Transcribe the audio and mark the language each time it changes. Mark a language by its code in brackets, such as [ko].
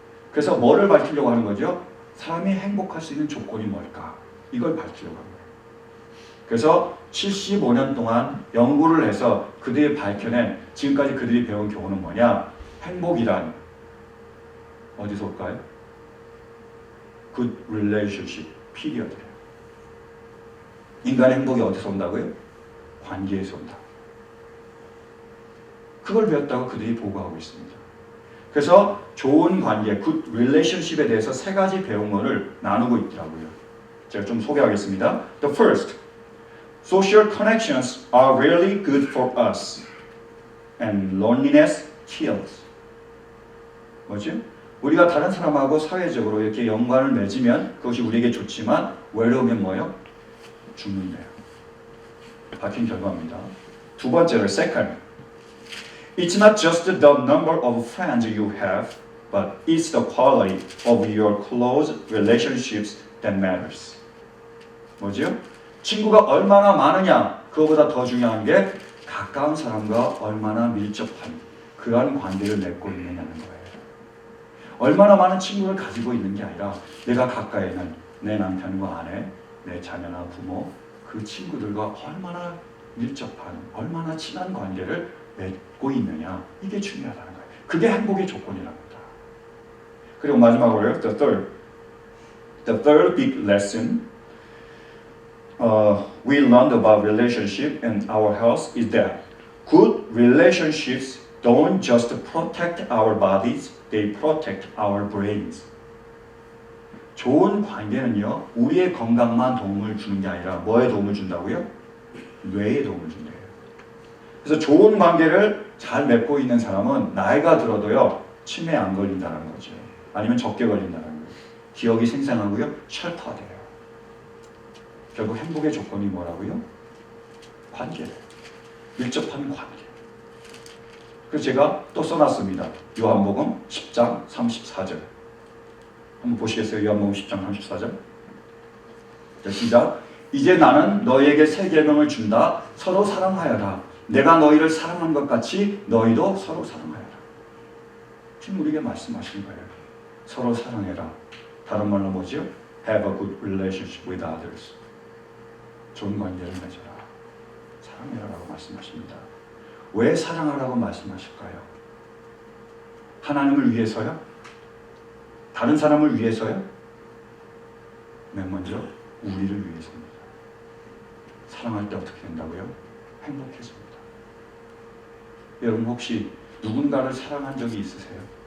[ko] 그래서 뭐를 밝히려고 하는 거죠? 사람이 행복할 수 있는 조건이 뭘까? 이걸 밝히려고 합니다. 그래서 75년 동안 연구를 해서 그들이 밝혀낸 지금까지 그들이 배운 교훈은 뭐냐? 행복이란 어디서 올까요? [en] Good relationship, period. [ko] 인간의 행복이 어디서 온다고요? 관계에서 온다. 그걸 배웠다고 그들이 보고하고 있습니다. 그래서 좋은 관계, [en] good relationship [ko] 에 대해서 3가지 배운 거를 나누고 있더라고요. 제가 좀 소개하겠습니다. [en] The first, social connections are really good for us, and loneliness kills. [ko] 뭐죠? 우리가 다른 사람하고 사회적으로 이렇게 연관을 맺으면 그것이 우리에게 좋지만 외로우면 뭐요? 죽는데요. 밝힌 결과입니다. 두 번째로 [en] second, It's not just the number of friends you have, but it's the quality of your close relationships that matters. [ko] 뭐죠? 친구가 얼마나 많으냐, 그거보다 더 중요한 게 가까운 사람과 얼마나 밀접한 그러한 관계를 맺고 있느냐는 거예요. 얼마나 많은 친구를 가지고 있는 게 아니라 내가 가까이 있는 내 남편과 아내, 내 자녀나 부모, 그 친구들과 얼마나 밀접한, 얼마나 친한 관계를 맺고 있느냐, 이게 중요하다는 거예요. 그게 행복의 조건이랍니다. 그리고 마지막으로요, [en] the third big lesson we learned about relationship and our health is that good relationships don't just protect our bodies, they protect our brains. [ko] 좋은 관계는요, 우리의 건강만 도움을 주는 게 아니라 뭐에 도움을 준다고요? 뇌에 도움을 준대요. 그래서 좋은 관계를 잘 맺고 있는 사람은 나이가 들어도요, 치매에 안 걸린다는 거죠. 아니면 적게 걸린다는 거예요. 기억이 생생하고요, 샬터돼요. 결국 행복의 조건이 뭐라고요? 관계래요. 밀접한 관계. 그래서 제가 또 써놨습니다. 요한복음 10장 34절. 한번 보시겠어요? 요한복음 10장 34절. 자, 시작. 이제 나는 너희에게 새 계명을 준다. 서로 사랑하여라. 내가 너희를 사랑한 것 같이 너희도 서로 사랑하여라. 지금 우리에게 말씀하신 거예요. 서로 사랑해라. 다른 말로 뭐죠? [en] Have a good relationship with others. [ko] 좋은 관계를 맺어라. 사랑해라라고 말씀하십니다. 왜 사랑하라고 말씀하실까요? 하나님을 위해서요? 다른 사람을 위해서요? 맨 먼저 우리를 위해서입니다. 사랑할 때 어떻게 된다고요? 행복해집니다. 여러분 혹시 누군가를 사랑한 적이 있으세요?